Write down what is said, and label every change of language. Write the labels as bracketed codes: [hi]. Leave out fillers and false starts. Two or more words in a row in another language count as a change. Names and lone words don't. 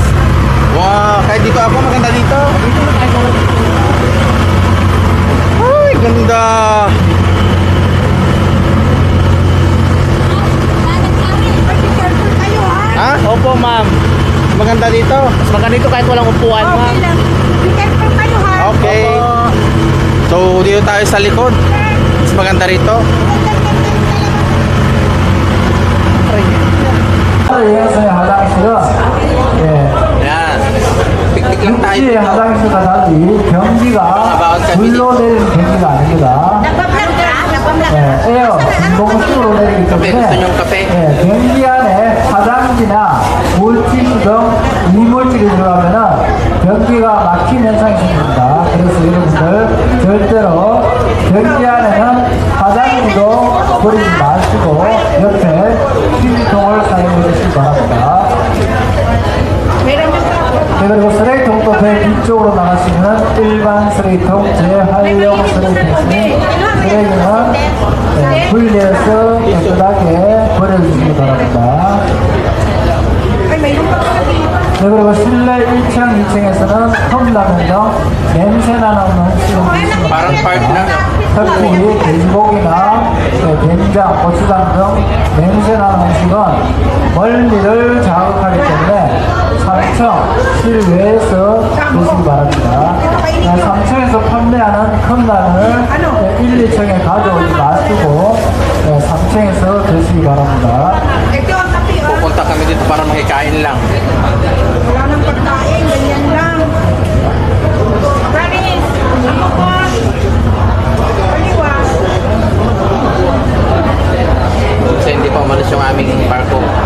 [tl] Wow, kahit dito ako maganda dito. Ay, ganda. Careful kayo, ha? Ha? Opo, ma'am. Maganda dito. Mas maganda dito kahit walang upuan, ma'am. Okay lang. [en] Be careful [tl] kayo, ha? Okay. So, dito tayo sa likod. Mas maganda rito. [ko] 예수의 화장실은 [tl] Yan. Picnic lang tayo [ko] 육지의 [tl] dito. [ko] 화장실과 달리 변기가 불로 내리는 변기가 아닙니다. [tl] Nagpa-vlog ka? Nagpa-vlog ka? [ko] 에어, 진동식으로 내리기 [tl] Kape, [ko] 때문에 [tl] gusto niyong kape? [ko] 변기 안에 화장지나 물질 등 이물질이 들어가면은 변기가 막힌 현상이 생깁니다. 그래서 여러분들 절대로 변기 안에는 화장지도 버리지 마시고 옆에 휴지통을 사용해 주시기 바랍니다. [tl] Meron na pa ako. [ko] 네, 그리고 쓰레기통도 배 뒤쪽으로 나가시면 일반 쓰레기통, 재활용 쓰레기통이 쓰레기는 분리해서 깨끗하게 버려주시기 바랍니다. [tl] Ay, mayroon pa ako. [ko] 네, 그리고 실내 1층, 2층에서는 컵라면 등 냄새나는 음식을 [tl] Parang park lang. [ko] 특히 돼지고기나 된장, 고추장 등 냄새나는 음식은 멀미를 자극하기 때문에 3층 실외에서 드시기 바랍니다. 3층에서 판매하는 컵라면을 1, 2층에 가져오지 마시고 3층에서 드시기 바랍니다. [tl] Ito ang kape, oh. Pupunta kami dito para makikain lang. Wala nang pagkain, ganyan lang. Promise, ako po. Kaliwa. Kasi hindi pa umalis yung aming barko.